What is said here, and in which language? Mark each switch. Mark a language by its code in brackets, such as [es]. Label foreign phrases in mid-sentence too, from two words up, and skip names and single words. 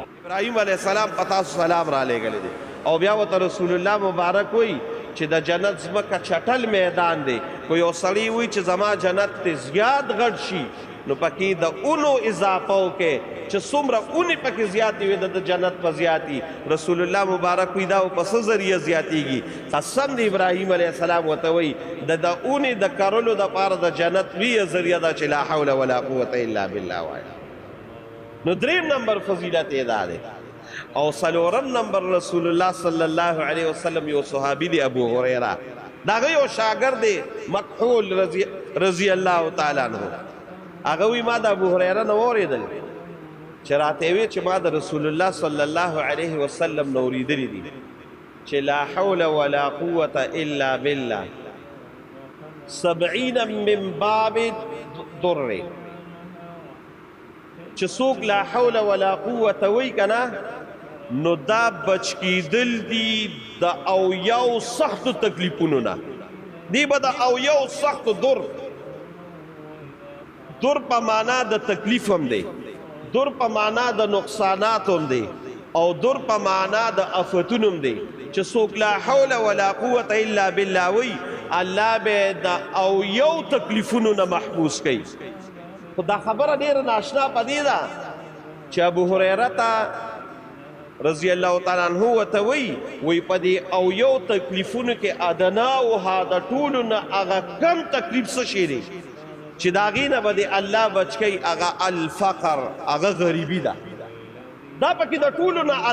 [ps] ابراهیم [ar] علیه السلام [ps] په تاسو سلام را لېږلی دی او بیا ورته [ar] رسول الله [ps] مبارک وی چې د جنت ځمکه چټل میدان دی خو یو سړی وی چې زما جنت ته زیات غټ شي نو پکې د اونو اضافه وکړي چې څومره اونې پکې زیاتې وي د جنت په زیاتي [ar] رسول الله [ps] مبارک وی دا په څه ذریعه زیاتېږي قسم د ابراهیم [ar] علیه السلام [ps] ورته وی د اونې د کرلو دپاره د جنت ویه ذریعه ده چې [ar] لا حول ولا قوة الا بالله [ps] وایه. نو دریم نمبر فضیلت یې دا دی. او څلورم نمبر [ar] رسول الله صلی الله علیه وسلم [ps] یو صحابي دی ابو هریره د هغه یو شاګرد دی مکحول [ar] رضی الله تعالی عنه [ps] هغه وی ما د ابو هریره نه واورېدل چې راته وی چې ما د [ar] رسول الله صلی الله علیه وسلم [ps] نه اورېدلي دي چې [ar] لا حول ولا قوة الا بالله [ps] 70 [ar] من باب [ps] در چې څوک [ar] لا حول ولا قوة [ps] وی کنه نو دا بچ کیدل دي د اویاو سختو تکلیفونو نه دی به د اویاو سختو در په معنا د تکلیف هم دی در په معنا د نقصانات هم دی او در په معنا د افتون هم دی چې څوک [ar] لا حول ولا قوة الا بالله [ps] وی الله به د اویاو تکلیفونو نه محفوظ کوي خو دا خبره ډیره ناشنا پدې ده چې ابو هریره ته [ar] رضی الله تعالی [ps] عنہ ورته وی په دې او یو تکلیفونو کې ادنا او د ټولو نه هغه کم تکلیف څه شی دی چې د هغې نه به د الله بچ کوي هغه الفقر هغه غریبي ده دا پکې د ټولو نه